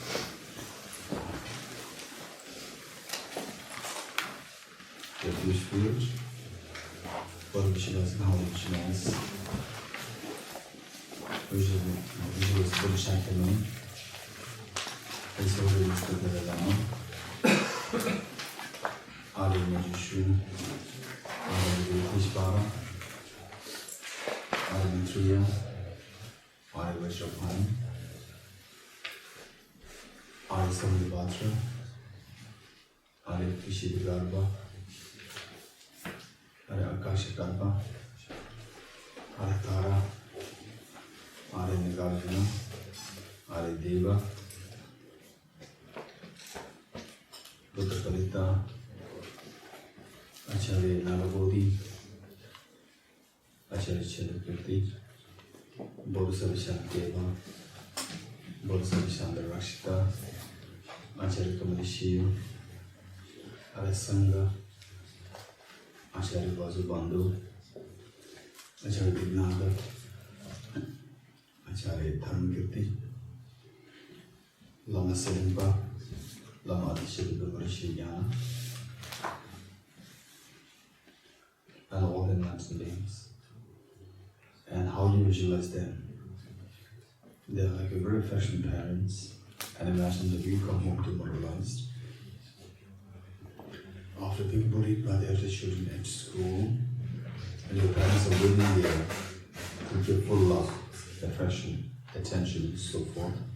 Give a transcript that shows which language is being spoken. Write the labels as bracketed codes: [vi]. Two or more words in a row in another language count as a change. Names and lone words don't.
[en] Refuge field. Bodhicittas and Bodhicittas. Usually it's Bodhicittas. It's already listed down. Ali Majushu, Ali Vishvara, Ali Maitreya, Ali Vaishrapan, Ali Samudibhatra, Ali Vishidigarbha, Ali Akashagarbha, Ali Tara, Ali Nagarjuna, Ali Deva, Bodhicittas, Acharya Nalabodhi, Acharya Chedakirti, Bodhisattva Deva, Bodhisattva Rakshita, Acharya Kamalishya, Acharya Sangha, Acharya Vasubandhu, Acharya Vignaga, Acharya Dharmakirti, Lama Siddhampa, Lama Additionnaly, and all the enlightened beings. And how you visualize them. They're like a very affectionate parents, and imagine that you come home demoralized. After being bullied by the other children at school, and your parents are waiting there with your full love, affection, attention, and so forth.